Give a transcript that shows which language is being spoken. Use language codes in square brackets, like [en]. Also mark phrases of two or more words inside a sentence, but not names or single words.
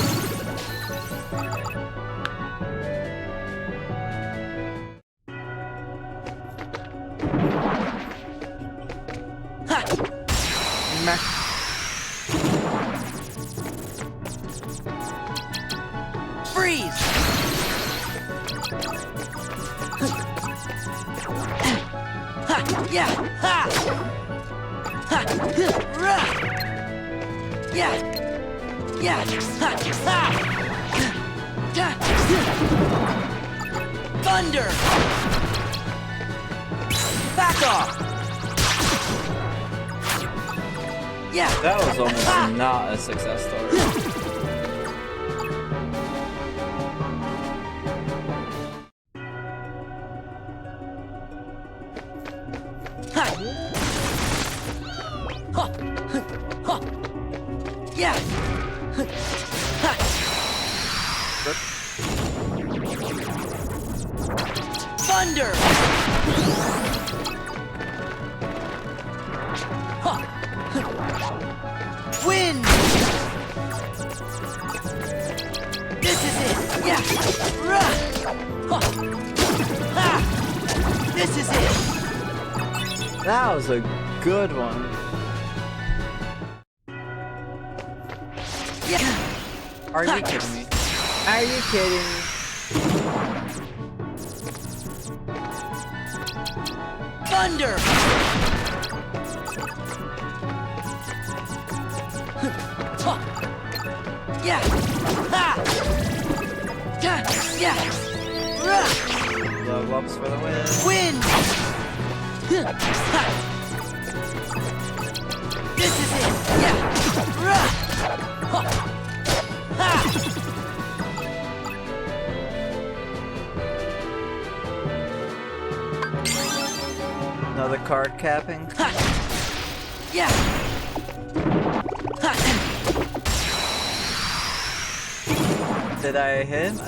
[en] Ha! Smack. Freeze! Ha! Yeah! Ha! Ha! Rah! Yeah! Yeah! Ha! Ha! Yeah! Thunder! Back off! Yeah! That was almost not a success story. Ha! Ha! Ha! Yeah! Ha! Thunder! Ha! Wind! This is it! Yeah! Rah! Ha! Ha! This is it! That was a good one. Yeah! Are you kidding me? Are you kidding me? Thunder! Ha! Yeah! Ha! Yeah! Yeah! Rah! Blow ups for the win. Wind! Ha! This is it! Yeah! Rah! Ha! Ha! Another card capping. Ha! Yeah! Ha! Did I hit him?